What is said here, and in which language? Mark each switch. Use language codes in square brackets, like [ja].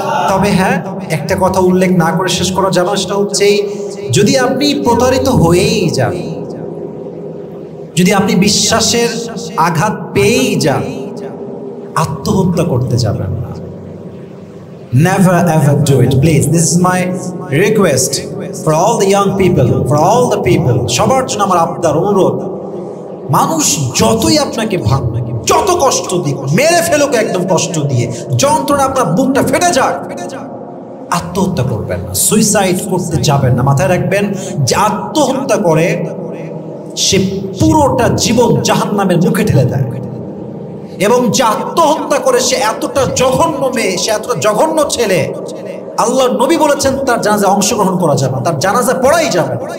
[bn] তবে হ্যাঁ, একটা কথা উল্লেখ না করে শেষ করা যাবে, সেটা হচ্ছে, যদি আপনি প্রতারিত হয়েই যান, যদি আপনি বিশ্বাসের আঘাত পেয়েই যান, আত্মহত্যা করতে যাবেন না। [en] Never ever do it, please. This is my request for all the young people, for all the people. [bn] সবার জন্য আমার আবদার, অনুরোধ, মানুষ যতই আপনাকে ভাঙবে, যত কষ্ট দিক, মেরে ফেলুক একদম কষ্ট দিয়ে, যন্ত্রণা আপনার বুকটা ফেটে যাক, আত্মহত্যা করবেন না, সুইসাইড করতে যাবেন না। মাথায় রাখবেন, যে আত্মহত্যা করে সে পুরোটা জীবন জাহান্নামের মুখে ঠেলে দেয়, এবং যে আত্মহত্যা করে সে এতটা জঘন্য মেয়ে, সে এতটা জঘন্য ছেলে, আল্লাহর নবী বলেছেন তার জানাজায় অংশগ্রহণ করা যাবে না, তার জানাজা পড়াই যাবে।